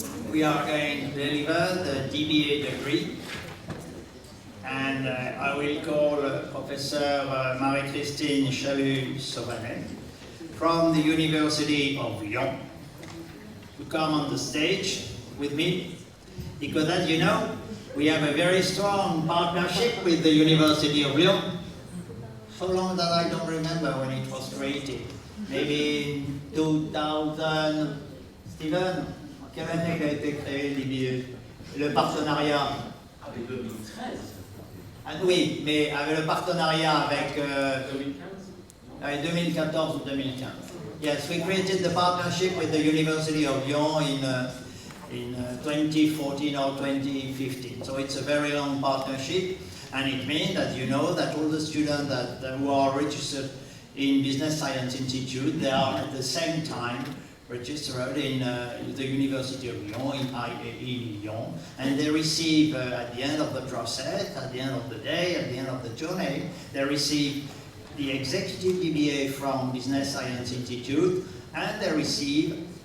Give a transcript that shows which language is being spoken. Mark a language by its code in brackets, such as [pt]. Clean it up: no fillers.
[en] We are going to deliver the DBA degree. And I will call Professor Marie-Christine Chalut-Sauvanet from the University of Lyon to come on the stage with me, because as you know, we have a very strong partnership with the University of Lyon. So long that I don't remember when it was created. Maybe in 2000, Stephen, [fr] en quelle année a été créé le partenariat? Avec 2013. Ah, oui, mais avec le partenariat avec 2014 ou 2015. [en] Yes, we created the partnership with the University of Lyon in 2014 or 2015. So it's a very long partnership, and it means that you know that all the students who are registered in Business Science Institute, they are at the same time registered in the University of Lyon, in IAE Lyon, and they receive at the end of the process, at the end of the day, at the end of the journey, they receive the executive DBA from Business Science Institute, and they receive